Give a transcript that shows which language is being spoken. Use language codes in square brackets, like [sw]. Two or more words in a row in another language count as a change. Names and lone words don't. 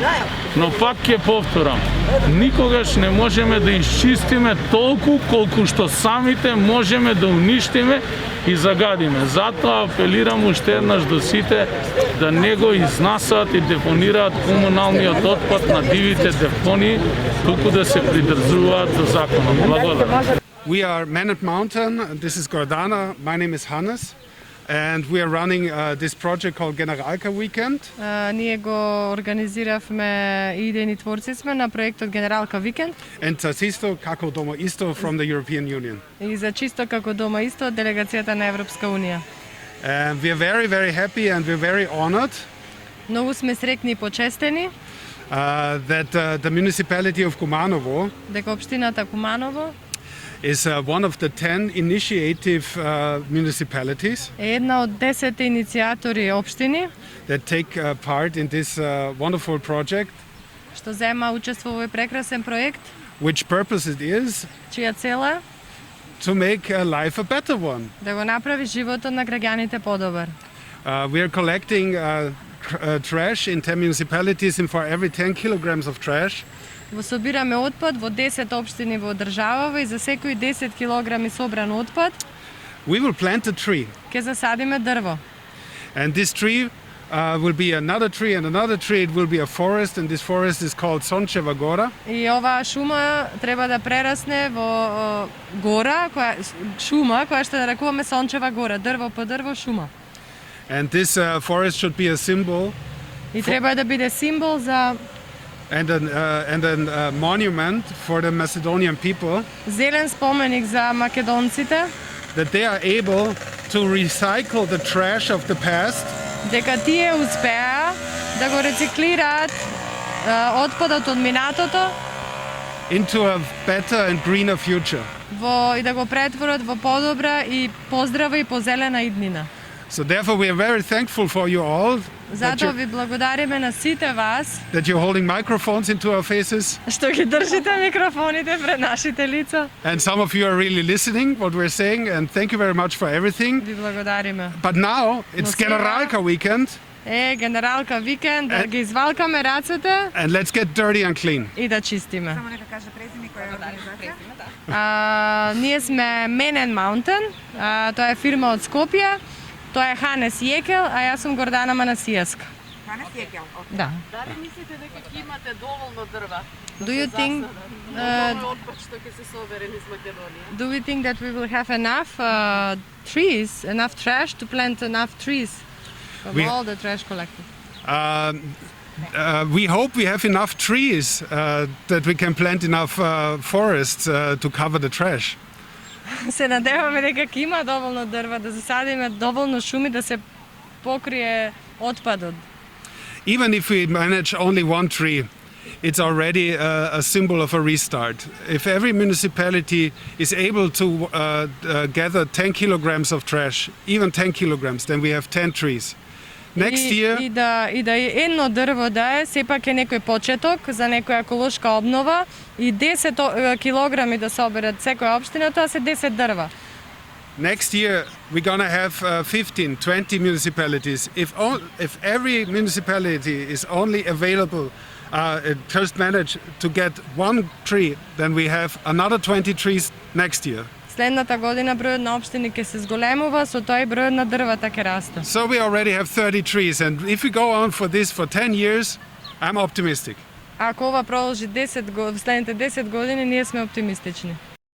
[mk] Но пак ќе повторам, никогаш не можеме да исчистиме толку колку што самите можеме да уништиме и загадиме. Затоа апелирам уште еднаш до сите да не го изнасаат и депонираат комуналниот отпад на дивите депонии, туку да се придржуваат до законот. Благодарам. [en] We are Man at Mountain, this is Gordana, my name is Hannes. And we are running this project called Generalka Weekend. [mk] Ние го организиравме идејни творци сме на проектот Генералка Викенд. [en] And [mk] за чисто како дома исто [en] from the European Union. [mk] И за чисто како дома исто од делегацијата на Европска унија. [en] And we are very, very happy and we're very honored. [mk] Многу сме среќни и почестени. [en] That the municipality of Kumanovo. [mk] Дека општината Куманово [en] is one of the 10 initiative municipalities [mk] е една од 10 иницијатори општини [en] that take part in this wonderful project. [mk] Што зема учество во овој прекрасен проект. [en] Which purpose it is? [mk] Чија цел е? [en] To make life a better one. [mk] Да го направи животот на граѓаните подобар. [en] We are collecting trash in 10 municipalities and for every 10 kilograms of trash. [mk] Во собираме отпад во 10 општини во државава и за секои 10 килограми собран отпад [en] we will plant a tree. [mk] Ќе засадиме дрво. [en] And this tree will be another tree and another tree. It will be a forest and this forest is called Sončeva Gora. [mk] И оваа шума треба да прерасне во гора, шума која што нарекуваме Сончева гора, дрво по дрво шума. [en] And this forest should be a symbol. [mk] И треба да биде символ за [en] and a monument for the Macedonian people. [mk] Зелен споменик за македонците. [en] That they are able to recycle the trash of the past. [mk] Дека тие успеа да го рециклираат отпадот од минатото. [en] into a better and greener future. [mk] и да го претворат во подобра и поздрава и позелена иднина. [en] So therefore we are very thankful for you all [mk] Затоа ви благодариме на сите вас [en] that you're holding microphones into our faces. [mk] што ги држите микрофоните пред нашите лица. [en] And some of you are really listening what we're saying, and thank you very much for everything. [mk] Ви благодариме. [en] But now it's [mk] сега- [en] Generalka weekend, [mk] Генералка викенд, да ги извалкаме рацете [en] and let's get dirty and clean. [mk] и да чистиме. Само нека каже презиме која е организација. Ние сме Men and Mountain, тоа е фирма од Скопје, тоа е Ханес Јекел, а јас сум Гордана Манасијаска. Ханес Јекел. Да. Дали мислите дека ќе имате доволно дрва? [en] Do you think [mk] Доволно отпад што ќе се собере низ Македонија? [en] do we think that we will have enough trees, enough trash to plant enough trees from We- all the trash collected? We hope we have enough trees that we can plant enough forests to cover the trash. [mk] Се надеваме дека ќе има доволно дрва да засадиме доволно шуми да се покрие отпадот. [en] Even if we manage only one tree, it's already a symbol of a restart. If every municipality is able to gather 10 kilograms of trash, even 10 kilograms, then we have 10 trees. Next year, [mk] И да едно дрво да е, сепак е некој почеток за некоја еколошка обнова и 10 килограми да соберат секоја општина, тоа се 10 дрва. [en] next year we're going to have 15, 20 municipalities. If every municipality is only available, just manage to get one tree, then we have another 20 trees next year. [mk] Следната година бројот на општини ќе се зголемува, со тоа и бројот на дрвата ќе расте. [en] So we already have 30 trees, and if we go on for this for 10 years, I'm optimistic. [mk] Ако ова продолжи 10 во следните 10 години, ние сме оптимистични.